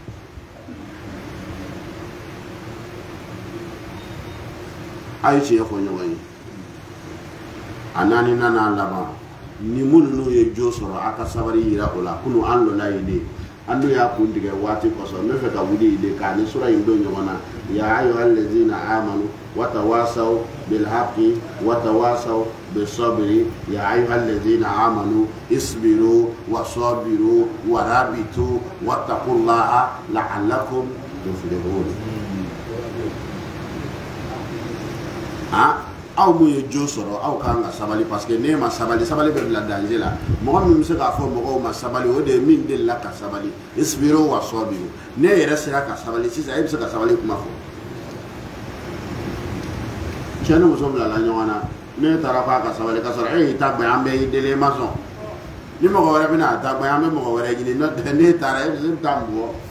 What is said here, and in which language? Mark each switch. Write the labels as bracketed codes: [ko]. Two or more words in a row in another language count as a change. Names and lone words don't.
[bm] a ye tiɲɛ fɔ ɲɔgɔn ye a naani nana laban ni minnu ye jo sɔrɔ a ka sabali yira o la kunu an lɔla ye de an dun y'a kun tigɛ waati kɔsɔn n bɛ fɛ ka wuli de k'a ni sura in don ɲɔgɔn na [ar] يا أيها الذين آمنوا وتواصوا بالحق وتواصوا بالصبر يا أيها الذين آمنوا اصبروا وصابروا ورابطوا واتقوا الله لعلكم تفلحون [bm] aw mun ye jo sɔrɔ aw kan ka sabali [fr] parce que [bm] n'e ma sabali sabali bɛ bila danger la mɔgɔ min bɛ se k'a fɔ mɔgɔw ma sabali o de ye min delila ka sabali [ar] اصبروا وصابروا [bm] ne yɛrɛ sera ka sabali sisan e bɛ se ka sabali kuma fɔ cɛ ni muso bilala ɲɔgɔn na ne taara k'a ka sabali ka sɔrɔ e y'i ta gbɛn an bɛɛ y'i deli e ma sɔn ni mɔgɔ wɛrɛ bɛna a ta gbɛn an bɛ mɔgɔ wɛrɛ ɲini n'o tɛ n'e taara e bɛ se ka taa mun